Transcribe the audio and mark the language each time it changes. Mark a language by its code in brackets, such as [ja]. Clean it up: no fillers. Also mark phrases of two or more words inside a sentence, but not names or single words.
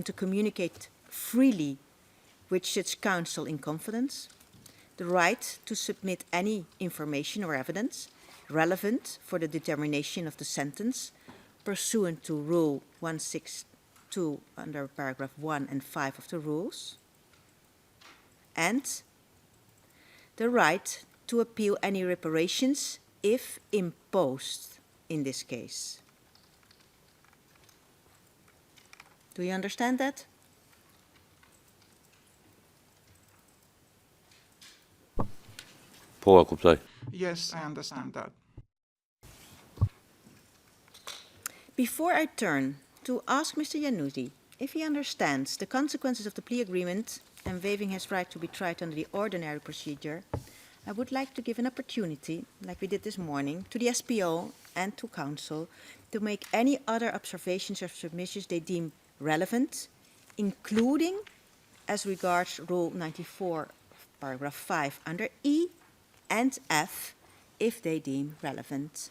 [en] to communicate freely with such counsel in confidence, the right to submit any information or evidence relevant for the determination of the sentence pursuant to Rule 162 under paragraph 1 and 5 of the rules, and the right to appeal any reparations if imposed in this case. Do you understand that? [sq] Po e kuptoj. [en] Yes, I understand that. Before I turn to ask Mr. Januzi if he understands the consequences of the plea agreement and waiving his right to be tried under the ordinary procedure, I would like to give an opportunity, like we did this morning, to the SPO and to counsel to make any other observations or submissions they deem relevant, including as regards Rule 94, paragraph 5 under E and F, if they deem relevant.